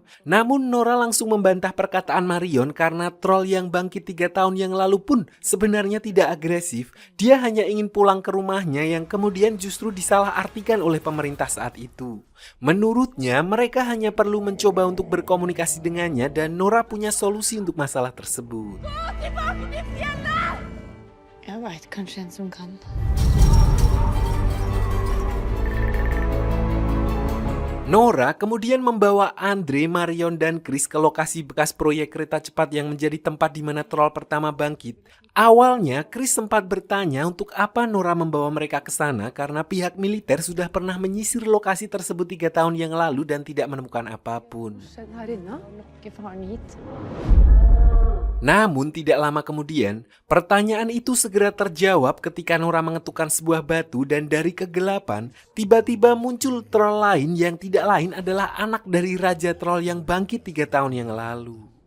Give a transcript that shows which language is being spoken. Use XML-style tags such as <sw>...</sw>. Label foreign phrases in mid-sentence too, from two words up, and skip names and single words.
<id>Namun Nora langsung membantah perkataan Marion karena troll yang bangkit 3 tahun yang lalu pun sebenarnya tidak agresif. Dia hanya ingin pulang ke rumahnya yang kemudian justru disalahartikan oleh pemerintah saat itu. Menurutnya mereka hanya perlu mencoba untuk berkomunikasi dengannya dan Nora punya solusi untuk masalah tersebut.</id> <no>Jeg vet kanskje en som kan.</no> <id>Nora kemudian membawa Andre, Marion, dan Chris ke lokasi bekas proyek kereta cepat yang menjadi tempat di mana troll pertama bangkit. Awalnya, Chris sempat bertanya untuk apa Nora membawa mereka ke sana karena pihak militer sudah pernah menyisir lokasi tersebut 3 tahun yang lalu dan tidak menemukan apapun.</id> <no>Skjedd her inne? Lokke faren hit.</no> <id>Namun tidak lama kemudian, pertanyaan itu segera terjawab ketika Nora mengetukkan sebuah batu dan dari kegelapan, tiba-tiba muncul troll lain yang tidak lain adalah anak dari Raja Troll yang bangkit 3 tahun yang lalu.</id>